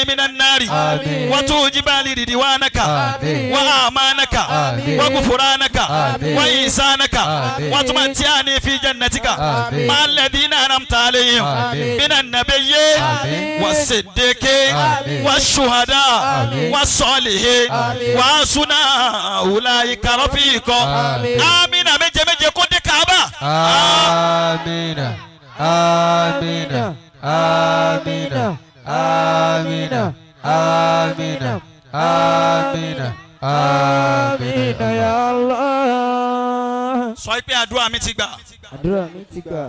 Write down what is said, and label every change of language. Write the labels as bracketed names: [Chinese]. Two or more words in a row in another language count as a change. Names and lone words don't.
[Arabic] من النار وتوجب لي رضوانك وأمانك وغفرانك وإحسانك وتمتعني في جنتك مع الذين أنعمت عليهم من النبيين والصديقين والشهداء والصالحين وحسن أولئك رفيقا آمين مجمع كود كعبة آمين آمين آمين آمين آمين آمين آمين يا الله. [Yoruba] Sọ pé àdúrà mi ti gbà. Àdúrà mi ti gbà.